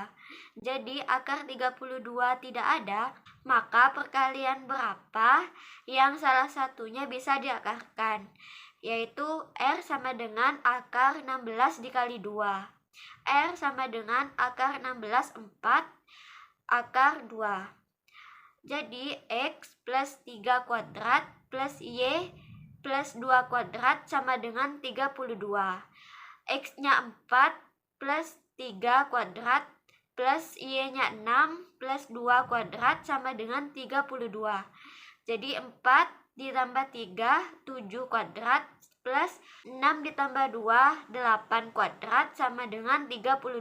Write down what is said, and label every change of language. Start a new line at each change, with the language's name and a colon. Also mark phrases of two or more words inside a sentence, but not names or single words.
Indonesian: Jadi akar 32 tidak ada, maka perkalian berapa yang salah satunya bisa diakarkan, yaitu R sama dengan akar 16 dikali 2. R sama dengan akar 16 4 akar 2. Jadi X plus 3 kuadrat plus Y plus 2 kuadrat sama dengan 32. X-nya 4 plus 3 kuadrat plus Y-nya 6 plus 2 kuadrat sama dengan 32. Jadi 4 ditambah 3, 7 kuadrat plus 6 ditambah 2, 8 kuadrat sama dengan 32.